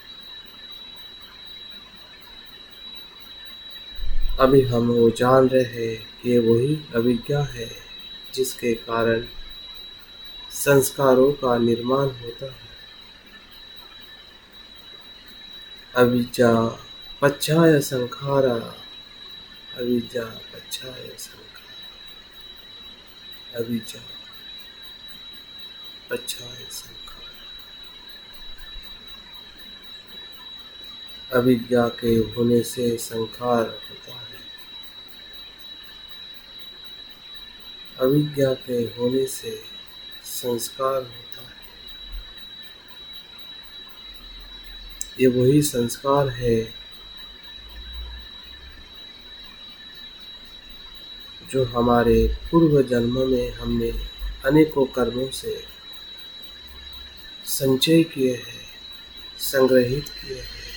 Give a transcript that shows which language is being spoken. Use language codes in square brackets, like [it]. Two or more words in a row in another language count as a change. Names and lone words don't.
[hi] अभी हम वो जान रहे हैं कि वही अविद्या है जिसके कारण संस्कारों का निर्माण होता है। [pi] अविद्या पच्छाय संखारा अविद्या पच्छाय संखारा अविद्या पच्छाय संखारा। [hi] अविद्या के होने से संखार होता है, अविद्या के होने से संस्कार होता है। ये वही संस्कार है जो हमारे पूर्व जन्म में हमने अनेकों कर्मों से संचय किए हैं, संग्रहित किए हैं।